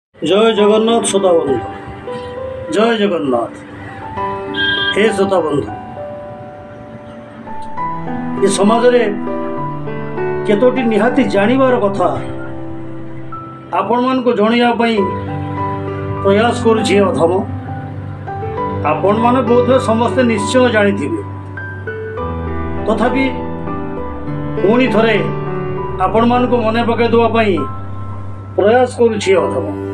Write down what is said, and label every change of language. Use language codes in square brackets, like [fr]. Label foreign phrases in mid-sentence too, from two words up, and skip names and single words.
[or] ଜୟ ଜଗନ୍ନାଥ ଶ୍ରୋତା ବନ୍ଧୁ, ଜୟ ଜଗନ୍ନାଥ। ହେ ଶ୍ରୋତା ବନ୍ଧୁ, ଏ ସମାଜରେ କେତୋଟି ନିହାତି ଜାଣିବାର କଥା ଆପଣମାନଙ୍କୁ ଜଣାଇବା ପାଇଁ ପ୍ରୟାସ କରୁଛି ଏ ଅଧମ। ଆପଣମାନେ ବୋଧହୁଏ ସମସ୍ତେ ନିଶ୍ଚୟ ଜାଣିଥିବେ, ତଥାପି ପୁଣି ଥରେ ଆପଣମାନଙ୍କୁ ମନେ ପକାଇ ଦେବା ପାଇଁ ପ୍ରୟାସ କରୁଛି ଏ ଅଧମ।